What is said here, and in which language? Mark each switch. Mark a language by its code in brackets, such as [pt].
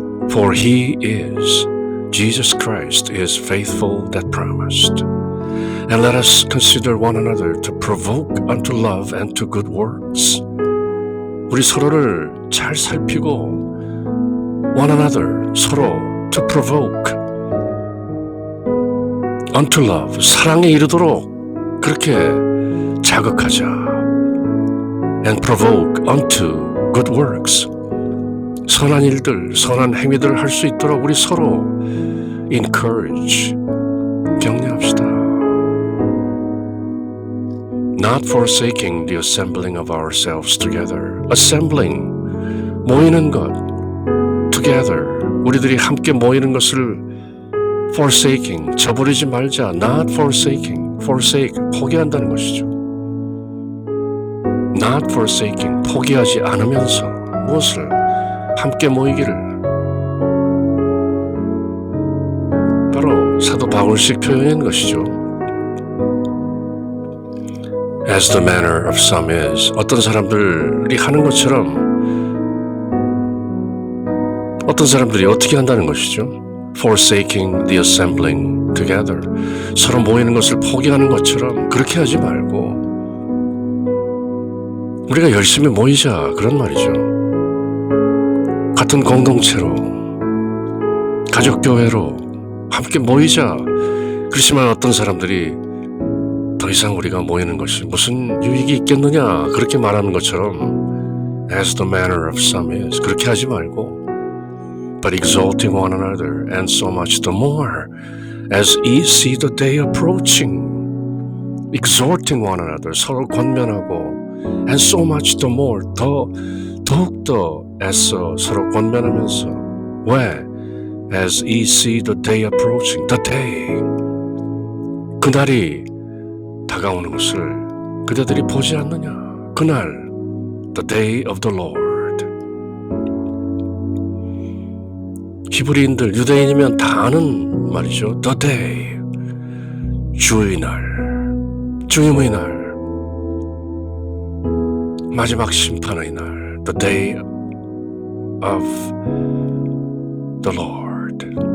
[en] For he is, Jesus Christ is faithful that promised. And let us consider one another to provoke unto love and to good works. [ko] 우리 서로를 잘 살피고 [en] one another, [ko] 서로 [en] to provoke unto love, [ko] 사랑에 이르도록 그렇게 자극하자. [en] And provoke unto good works, [ko] 선한 일들, 선한 행위들을 할 수 있도록 우리 서로 encourage, 격려합시다. [en] Not forsaking the assembling of ourselves together. [ko] Assembling, 모이는 것. [en] Together, [ko] 우리들이 함께 모이는 것을 forsaking, 저버리지 말자. [en] Not forsaking, forsake, [ko] 포기한다는 것이죠. [en] Not forsaking, [ko] 포기하지 않으면서 무엇을? 함께 모이기를. 바로 사도 바울식 표현인 것이죠. [en] As the manner of some is, [ko] 어떤 사람들이 하는 것처럼 어떤 사람들이 어떻게 한다는 것이죠. [en] Forsaking the assembling together, [ko] 서로 모이는 것을 포기하는 것처럼 그렇게 하지 말고 우리가 열심히 모이자, 그런 말이죠. 같은 공동체로, 가족교회로 함께 모이자. 그렇지만 어떤 사람들이 더 이상 우리가 모이는 것이 무슨 유익이 있겠느냐, 그렇게 말하는 것처럼 [en] as the manner of some is, [ko] 그렇게 하지 말고 [en] but exalting one another, and so much the more as ye see the day approaching. exhorting one another, [ko] 서로 권면하고 [en] and so much the more, [ko] 더욱더 애써 서로 권면하면서. 왜? [en] as ye see the day approaching, the day, [ko] 그날이 다가오는 것을 그대들이 보지 않느냐. 그날, [en] the day of the Lord. [ko] 히브리인들, 유대인이면 다 아는 말이죠. [en] The day, [ko] 주의 날, 주님의 날, 마지막 심판의 날, [en] the day of the Lord.